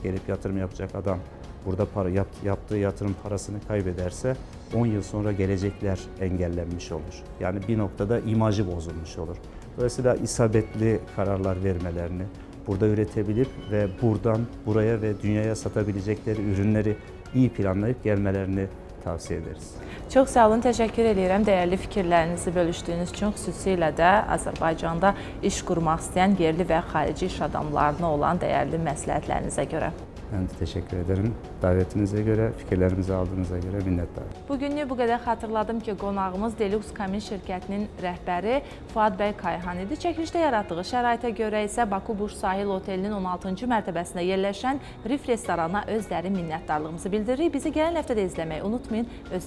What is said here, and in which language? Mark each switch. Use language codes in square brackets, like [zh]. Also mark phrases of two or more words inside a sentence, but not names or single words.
[tr] Gelip yatırım yapacak adam burada yaptığı yatırım parasını kaybederse 10 yıl sonra gelecekler engellenmiş olur. Yani bir noktada imajı bozulmuş olur. Dolayısıyla isabetli kararlar vermelerini, burada üretebilip ve buradan buraya ve dünyaya satabilecekleri ürünleri iyi planlayıp gelmelerini tavsiye ederiz. [az] Çox sağ olun, təşəkkür edirəm dəyərli fikirlərinizi bölüşdüyünüz üçün, xüsusilə də Azərbaycanda iş qurmaq istəyən yerli və xarici iş adamlarına olan dəyərli məsləhətlərinizə görə. [tr] Ben de teşekkür ederim. Davetinize göre, fikirlerimizi aldığınıza göre minnettarım. [az] Bugünlük bu qədər xatırladım ki, qonağımız Deluxe Kamin şirkətinin rəhbəri Fuad bəy Kayhan idi. Çəkilişdə yaratdığı şəraitə görə isə Baku Burj Sahil Otelinin 16-cı mərtəbəsində yerləşən Rif restoranına öz dərin minnətdarlığımızı bildiririk. Bizi gələn həftədə izləməyi unutmayın.